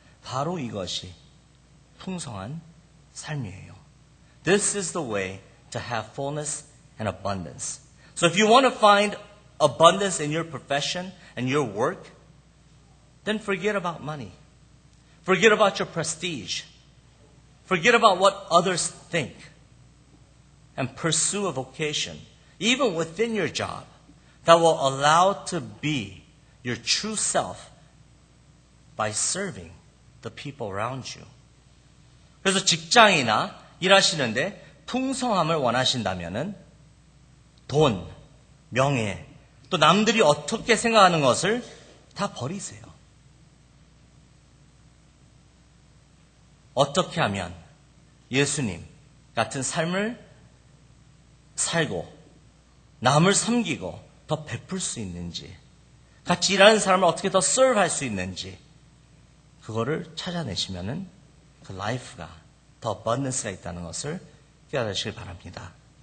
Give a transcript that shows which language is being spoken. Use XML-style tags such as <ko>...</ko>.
<ko>바로 이것이 풍성한 삶이에요.</ko> <en>This is the way to have fullness and abundance. So if you want to find abundance in your profession and your work, then forget about money. Forget about your prestige. Forget about what others think. And pursue a vocation, even within your job, that will allow to be your true self by serving the people around you.</en> <ko>그래서 직장이나 일하시는데 풍성함을 원하신다면은 돈, 명예, 또 남들이 어떻게 생각하는 것을 다 버리세요. 어떻게 하면 예수님 같은 삶을 살고 남을 섬기고 더 베풀 수 있는지, 같이 일하는 사람을 어떻게 더 serve할 수 있는지 그거를 찾아내시면은 그 라이프가 더 abundance가 있다는 것을 깨달으시길 바랍니다.</ko>